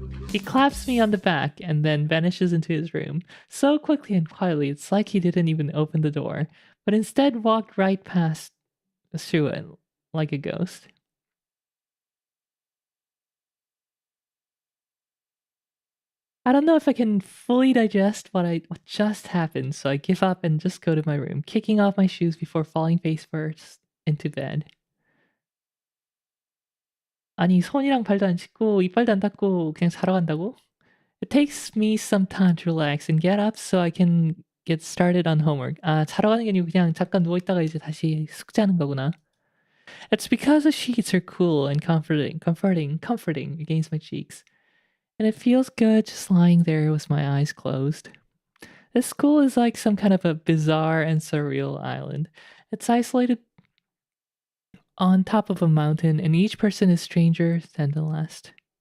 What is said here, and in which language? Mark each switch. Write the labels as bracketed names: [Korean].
[English] He claps me on the back and then vanishes into his room, so quickly and quietly it's like he didn't even open the door, but instead walked right past through it like a ghost. I don't know if I can fully digest what just happened, so I give up and just go to my room, kicking off my shoes before falling face first into bed. [Korean] 아니, 손이랑 발도 안 씻고 이빨도 안 닦고 그냥 자러 간다고? [English] It takes me some time to relax and get up so I can get started on homework. [Korean] 아, 자러 가는 게 아니고 그냥 잠깐 누워있다가 이제 다시 숙제하는 거구나. [English] It's because the sheets are cool and comforting against my cheeks. And it feels good just lying there with my eyes closed. This school is like some kind of a bizarre and surreal island. It's isolated on top of a mountain, and each person is stranger than the last.